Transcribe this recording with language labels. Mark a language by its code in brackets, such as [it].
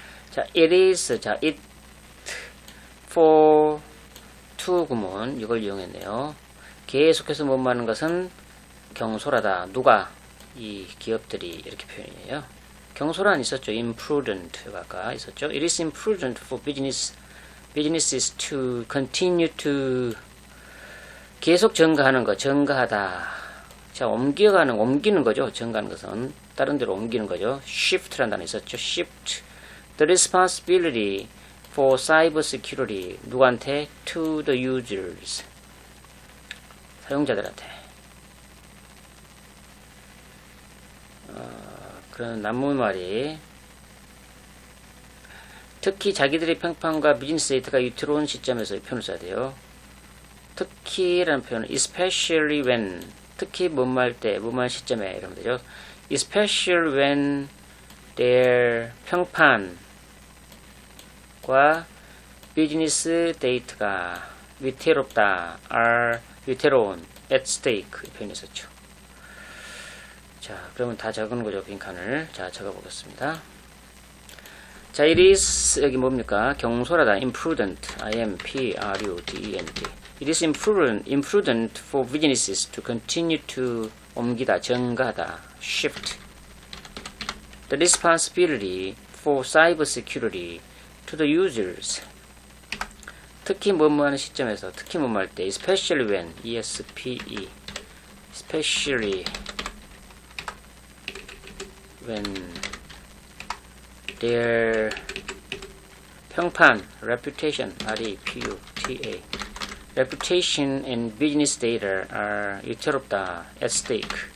[en] 자, it is, 자, it for to [ko] 구문 이걸 이용했네요. 계속해서 뭐뭐하는 것은 경솔하다. 누가? 이 기업들이 이렇게 표현이에요. 경솔한 있었죠. imprudent가 아까 있었죠. [en] It is imprudent for businesses to continue to [ko] 계속 전가하는 거, 전가하다. 자, 옮기는 거죠. 전가하는 것은 다른 데로 옮기는 거죠. shift라는 단어 있었죠. [en] shift the responsibility for cyber security [ko] 누구한테? [en] to the users [ko] 사용자들한테. 그런 남문말이 특히 자기들의 평판과 비즈니스 데이터가 위태로운 시점에서 이 표현을 써야 돼요. 특히라는 표현은 especially when 특히 뭐뭐할 때 뭐뭐할 시점에 이러면 되죠. [en] especially when their [ko] 평판과 비즈니스 데이터가 위태롭다 are 위태로운 at stake 이 표현이 있었죠. 자, 그러면 다 적은 거죠. 빈칸을. 자, 적어보겠습니다. 자, it is 여기 뭡니까? 경솔하다. [en] imprudent. I-M-P-R-U-D-E-N-T. It is imprudent for businesses to continue to [ko] 옮기다, 전가하다, [en] shift the responsibility for cyber security to the users. 특히 뭐뭐하는 시점에서, 특히 뭐뭐할 때, especially when, E-S-P-E, especially when their 평판, reputation, R-E-P-U-T-A, reputation and business data are 위태롭다, at stake.